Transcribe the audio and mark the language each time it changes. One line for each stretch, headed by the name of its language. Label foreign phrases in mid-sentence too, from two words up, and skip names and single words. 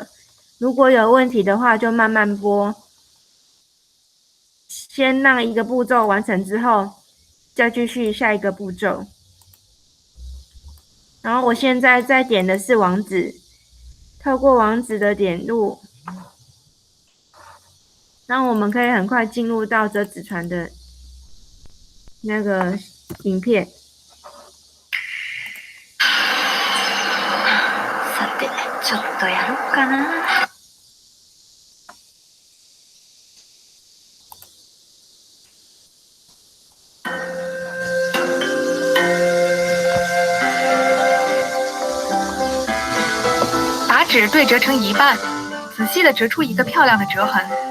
Chinese: 如果有问题的话就慢慢播，先让一个步骤完成之后再继续下一个步骤。然后我现在在点的是网址，透过网址的点入，然后我们可以很快进入到折纸船的那个影片。
Japanese: さて、ちょっとやろうかな。
Chinese: 把纸对折成一半，仔细地折出一个漂亮的折痕。